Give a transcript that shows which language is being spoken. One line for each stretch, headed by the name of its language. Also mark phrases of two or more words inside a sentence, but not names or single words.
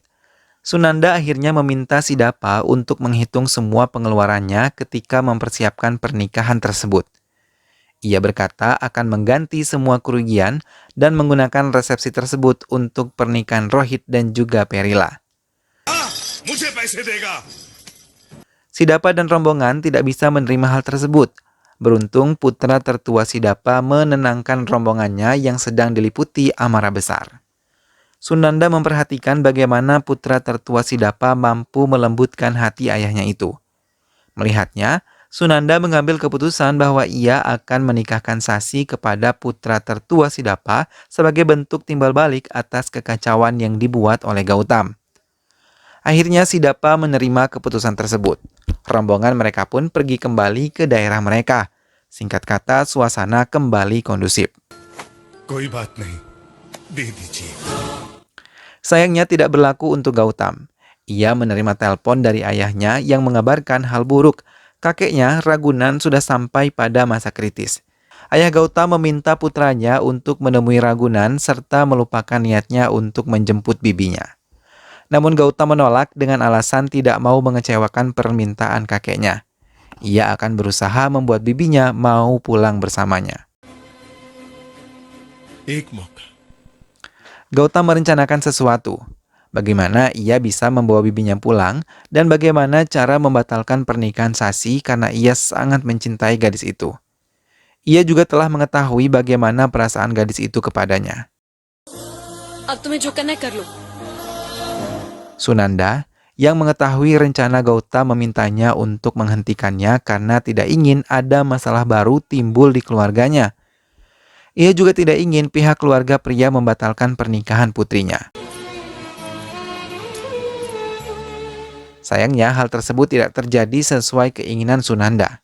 Indonesian: Sunanda akhirnya meminta Sidapa untuk menghitung semua pengeluarannya ketika mempersiapkan pernikahan tersebut. Ia berkata akan mengganti semua kerugian dan menggunakan resepsi tersebut untuk pernikahan Rohit dan juga Perila.
Hindi: मुझे पैसे देगा.
Indonesian: Sidapa dan rombongan tidak bisa menerima hal tersebut. Beruntung putra tertua Sidapa menenangkan rombongannya yang sedang diliputi amarah besar. Sunanda memperhatikan bagaimana putra tertua Sidapa mampu melembutkan hati ayahnya itu. Melihatnya, Sunanda mengambil keputusan bahwa ia akan menikahkan Sasi kepada putra tertua Sidapa sebagai bentuk timbal balik atas kekacauan yang dibuat oleh Gautam. Akhirnya Sidapa menerima keputusan tersebut. Rombongan mereka pun pergi kembali ke daerah mereka. Singkat kata, suasana kembali kondusif.
Hindi: कोई बात नहीं, दे दीजिए।
Indonesian: Sayangnya tidak berlaku untuk Gautam. Ia menerima telepon dari ayahnya yang mengabarkan hal buruk. Kakeknya, Ragunan, sudah sampai pada masa kritis. Ayah Gautam meminta putranya untuk menemui Ragunan serta melupakan niatnya untuk menjemput bibinya. Namun Gautam menolak dengan alasan tidak mau mengecewakan permintaan kakeknya. Ia akan berusaha membuat bibinya mau pulang bersamanya.
Hindi: एक मौका।
Indonesian: Gautam merencanakan sesuatu. Bagaimana ia bisa membawa bibinya pulang dan bagaimana cara membatalkan pernikahan Sasi karena ia sangat mencintai gadis itu. Ia juga telah mengetahui bagaimana perasaan gadis itu kepadanya.
Hindi: अब तुम्हें जो करना है कर लो।
Indonesian: Sunanda, yang mengetahui rencana Gautam, memintanya untuk menghentikannya karena tidak ingin ada masalah baru timbul di keluarganya. Ia juga tidak ingin pihak keluarga pria membatalkan pernikahan putrinya. Sayangnya hal tersebut tidak terjadi sesuai keinginan Sunanda.